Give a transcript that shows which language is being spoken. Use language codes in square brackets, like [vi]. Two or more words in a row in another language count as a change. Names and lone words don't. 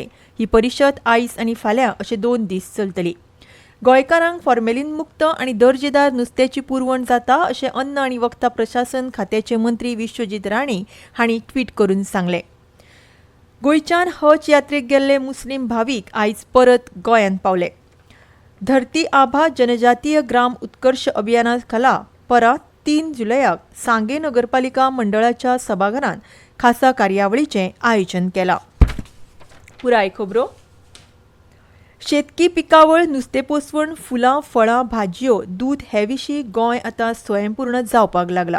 [kok] ही परिशद आयज आनी फाल्यां अशे 2 दीस चलतली. गोंयकारांक फॉर्मेलिन मुक्त आनी दर्जेदार नुस्त्याची पुरवण जाता अशें अन्न आनी वखदां प्रशासन खात्याचे मंत्री विश्वजीत राणे हांणी ट्वीट करून सांगलें. गोंयच्यान हज यात्रेक गेल्ले मुस्लीम भावीक आयज परत गोंयांत पावले. धरती आभा जनजातीय ग्राम उत्कर्श अभियाना खाला परां 3 जुलयाक सांगे नगरपालिका मंडळाच्या सभाघरांत खासा कार्यावळीचें आयोजन केलां. पुराय खबरो. शेतकी पिकावळ, नुस्तें पोसवण, फुलां, फळां, भाजयो, दूद हे विशीं गोंय आतां स्वयंपूर्ण जावपाक लागला.